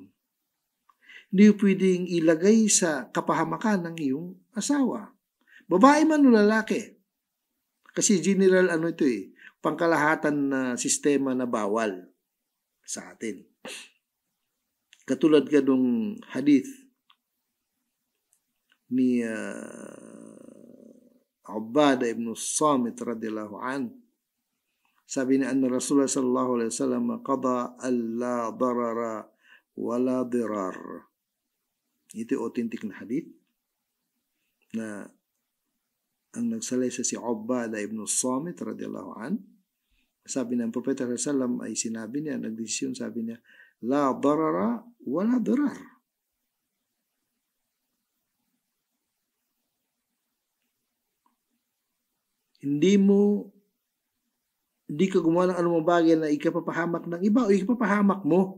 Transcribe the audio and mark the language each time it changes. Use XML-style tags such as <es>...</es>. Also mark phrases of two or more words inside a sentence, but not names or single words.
<tl>Hindi pwedeng ilagay sa kapahamakan ng iyong asawa. Babae man o lalaki. Kasi general pangkalahatan na sistema na bawal sa atin. Katulad ka nung hadith ni Ubadah ibn Samit</tl> <ar>رضي الله عنه.</ar> <tl>Sabi ni</tl> <ar>أن رسول الله صلى الله عليه وسلم قضى ألا ضرر ولا ضرار.</ar> <tl>Ito authentic na hadith na ang nagsalaysa si Ubadah ibn Samit</tl> <ar>رضي الله عنه.</ar> <tl>Sabi ng Propeta</tl> <ar>صلى الله عليه وسلم</ar> <tl>ay sinabi niya, nagdesisyon, sabi niya,</tl> <ar>لا ضرر ولا ضرار.</ar> <tl>Hindi mo Hindi ka gumawa ng anumang bagay na ikapapahamak ng iba o ikapapahamak mo.</tl>